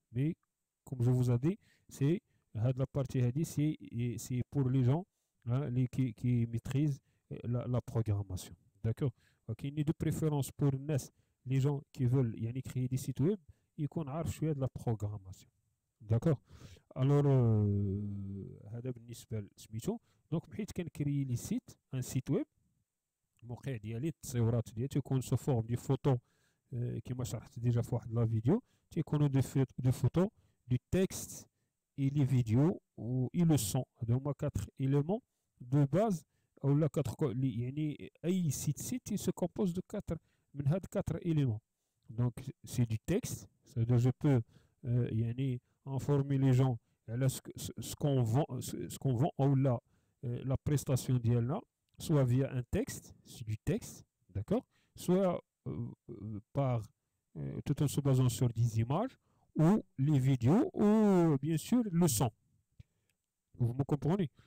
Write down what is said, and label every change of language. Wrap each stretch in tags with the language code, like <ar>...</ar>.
<fr>Mais comme je vous ai dit, c'est la partie c'est pour les gens qui maîtrisent la programmation. D'accord. Ok, il y a de préférence pour les gens qui veulent créer des sites web, ils connaissent de la programmation. D'accord.</fr> <ar>Alors هذا بالنسبه لسميتو. دونك بحيث كنكري لي سيت,</ar> <fr>un site web,</fr> <ar>الموقع ديالي التصويرات ديالي تكون سو فورم دي فوتو كما شرحت ديجا في واحد لا فيديو, تيكونوا دي فوتو,</ar> <fr>du texte et les vidéos et le son.</fr> <ar>هادو هما</ar> <fr>4 éléments de base, ou 4 يعني اي site se compose de 4</fr> <ar>من هاد</ar> <fr>4 éléments. Donc c'est du texte, c'est-à-dire je peux informer les gens là, ce qu'on vend ou la prestation d'IELNA, soit via un texte, c'est du texte, d'accord, soit par tout en se basant sur des images ou les vidéos ou bien sûr le son. Vous me comprenez?</fr>